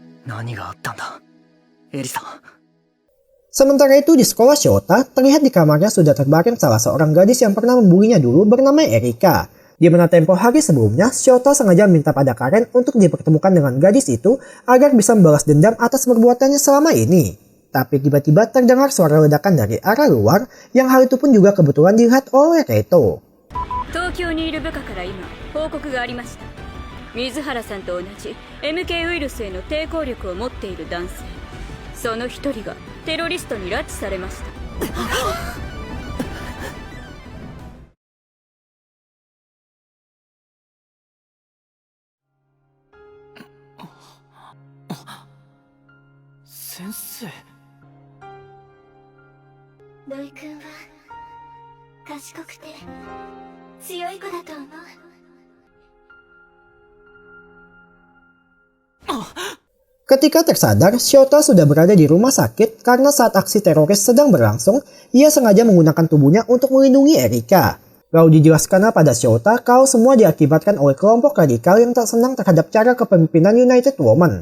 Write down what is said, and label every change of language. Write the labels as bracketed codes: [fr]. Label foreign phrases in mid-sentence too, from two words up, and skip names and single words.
[id] Sementara itu di sekolah Shota, terlihat di kamarnya sudah terbaring salah seorang gadis yang pernah membulinya dulu bernama Erika. Di mana tempo hari sebelumnya, Shota sengaja minta pada Karen untuk dipertemukan dengan gadis itu agar bisa membalas dendam atas perbuatannya selama ini. Tapi tiba-tiba terdengar suara ledakan dari arah luar yang hal itu pun juga kebetulan dilihat oleh Reito. [ja] 東京にいる部下から今報告がありました。水原さんと同じ MK ウイルスへの抵抗力を持っている男性、その一人がテロリストに拉致されました。先生。ロイ君は賢くて強い子だと思う。 [id] Ketika tersadar, Shota sudah berada di rumah sakit karena saat aksi teroris sedang berlangsung, ia sengaja menggunakan tubuhnya untuk melindungi Erika. Lalu dijelaskan pada Shota kalau semua diakibatkan oleh kelompok radikal yang tak senang terhadap cara kepemimpinan United Woman.